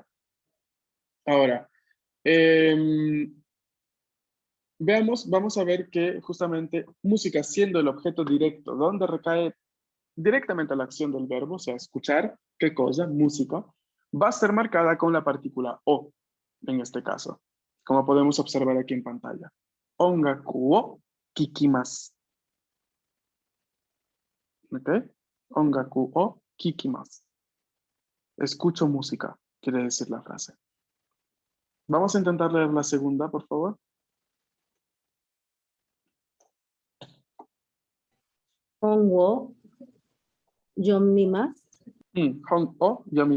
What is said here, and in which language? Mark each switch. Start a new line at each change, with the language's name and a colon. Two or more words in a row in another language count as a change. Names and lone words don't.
Spanish: Ahora, em, veamos, vamos a ver que justamente música siendo el objeto directo, donde recae directamente la acción del verbo, o sea, escuchar, ¿qué cosa? Música, va a ser marcada con la partícula o, en este caso, como podemos observar aquí en pantalla.
Japanese: 音楽を聴きます.
Spanish: ¿Ok?
Japanese: 音楽を聴きます.
Spanish: Escucho música, quiere decir la frase. Vamos a intentar leer la segunda, por favor.
Japanese: ほんご、読みます. 本を読みます.